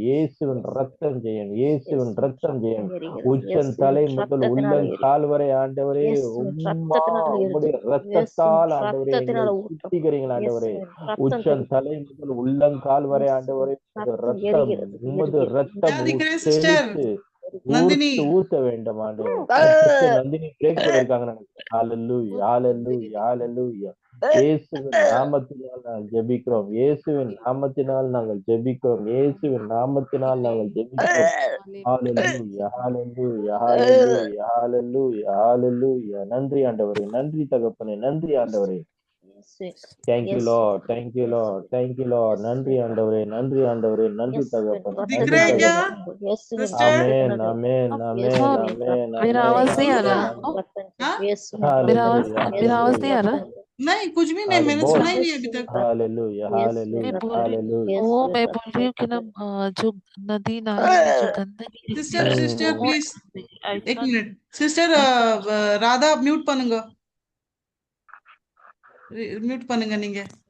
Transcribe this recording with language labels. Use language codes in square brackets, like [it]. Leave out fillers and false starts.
[ta] இயேசுவின் ரத்தம் ஜெயம், இயேசுவின் ரத்தம் ஜெயம். உச்சன் தலை முதல் உள்ளங்கால் வரை ஆண்டவரே, உம்மா உம்முடைய ரத்தத்தால் ஆண்டவரே எங்களை சுத்திகரிங்கள் ஆண்டவரே. உச்சன் தலை முதல் உள்ளங்கால் வரை ஆண்டவரே, உமது ரத்தம் தெளித்து ஊத்த வேண்டும் ஆண்டவரே. நந்தினி பிரேக் போயிருக்காங்க நினைக்கிறேன். ஹalleluya, ஹalleluya, ஹalleluya. இயேசுவின் நாமத்தினால் நாங்கள் ஜெபிக்கிறோம், இயேசுவின் நாமத்தினால் நாங்கள் ஜெபிக்கிறோம், இயேசுவின் நாமத்தினால் நாங்கள் ஜெபிக்கிறோம். ஹalleluya, ஹalleluya, ஹalleluya, ஹalleluya, ஹalleluya. நன்றி ஆண்டவரே, நன்றி தகப்பனே, நன்றி ஆண்டவரே. [en] Thank you Lord, thank you Lord, thank you Lord. [ta] நன்றி ஆண்டவரே, நன்றி ஆண்டவரே, நன்றி தகப்பனே, நன்றி தகப்பனே. आमेन, आमेन, आमेन, आमेन, [hi] मेरा आवाज नहीं आ रहा? मेरा आवाज नहीं आ रहा? नहीं, कुछ भी नहीं, मैंने सुना ही नहीं अभी तक। Hallelujah, hallelujah, hallelujah. मैं बोल रही हूँ कि ना जो नदी नाले में जो गंदगी सिस्टर प्लीज एक मिनट, सिस्टर [ta] ராதா மியூட் பண்ணுங்க, மியூட் பண்ணுங்க நீங்க.